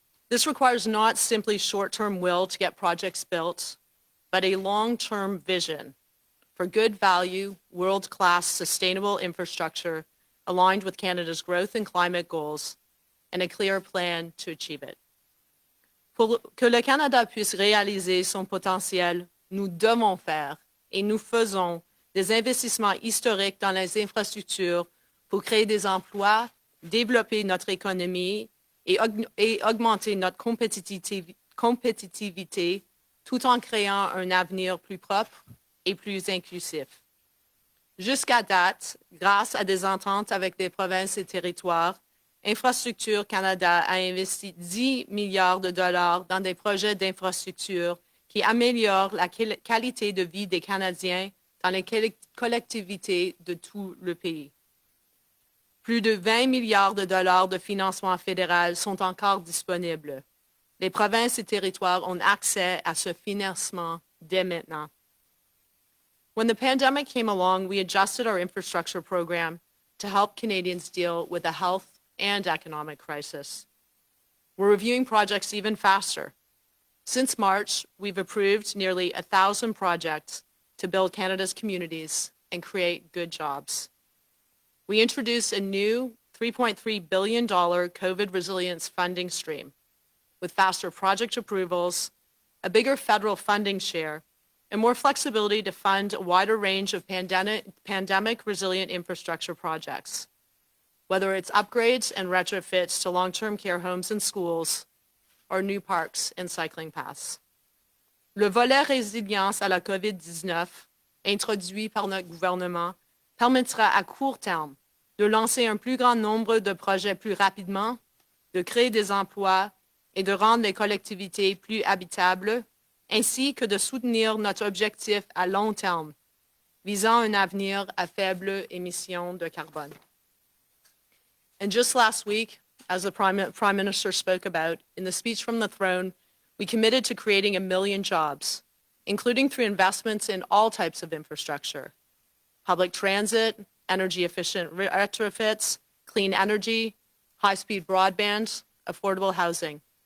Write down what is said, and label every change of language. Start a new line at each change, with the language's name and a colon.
English: This requires not simply short-term will to get projects built, but a long-term vision for good value, world-class, sustainable infrastructure aligned with Canada's growth and climate goals, and a clear plan to achieve it.
French: Pour que le Canada puisse réaliser son potentiel, nous devons faire et nous faisons des investissements historiques dans les infrastructures pour créer des emplois, développer notre économie et augmenter notre compétitivité tout en créant un avenir plus propre et plus inclusif. Jusqu'à date, grâce à des ententes avec des provinces et territoires, Infrastructure Canada a investi 10 milliards de dollars dans des projets d'infrastructure qui améliorent la qualité de vie des Canadiens dans les collectivités de tout le pays. Plus de 20 milliards de dollars de financement fédéral sont encore disponibles. Les provinces et territoires ont accès à ce financement dès maintenant.
English: When the pandemic came along, we adjusted our infrastructure program to help Canadians deal with the health and economic crisis. We're reviewing projects even faster. Since March, we've approved nearly 1,000 projects to build Canada's communities and create good jobs. We introduced a new $3.3 billion COVID resilience funding stream with faster project approvals, a bigger federal funding share, and more flexibility to fund a wider range of pandemic resilient infrastructure projects, whether it's upgrades and retrofits to long-term care homes and schools or new parks and cycling paths.
French: Le volet résilience à la COVID-19, introduit par notre gouvernement, permettra à court terme de lancer un plus grand nombre de projets plus rapidement, de créer des emplois et de rendre les collectivités plus habitables, ainsi que de soutenir notre objectif à long terme, visant un avenir à faible émission de carbone.
English: And just last week, as the Prime Minister spoke about, in the speech from the throne, we committed to creating 1 million jobs, including through investments in all types of infrastructure, public transit, energy-efficient retrofits, clean energy, high-speed broadband, affordable housing.